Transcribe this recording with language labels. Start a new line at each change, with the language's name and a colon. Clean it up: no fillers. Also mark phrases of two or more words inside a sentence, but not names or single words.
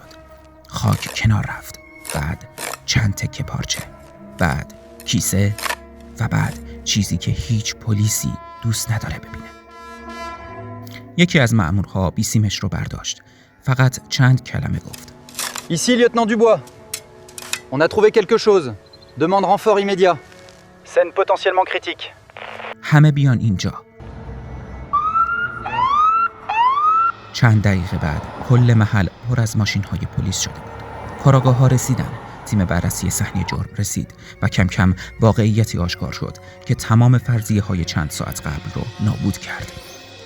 Persian: خاک کنار رفت. بعد چند تکه پارچه. بعد کیسه و بعد چیزی که هیچ پلیسی دوست نداره ببینه. یکی از مأمورها بیسیمش رو برداشت. فقط چند کلمه گفت.
French: Ici, lieutenant Dubois. On a trouvé quelque chose. Demande renfort immédiat. Scène potentiellement critique.
Persian: همه بیان اینجا. چند دقیقه بعد کل محل پر از ماشین‌های پلیس شده بود. کاراگاه‌ها رسیدن. تیم بررسی صحنه جرم رسید و کم کم واقعیتی آشکار شد که تمام فرضیه‌های چند ساعت قبل رو نابود کرد.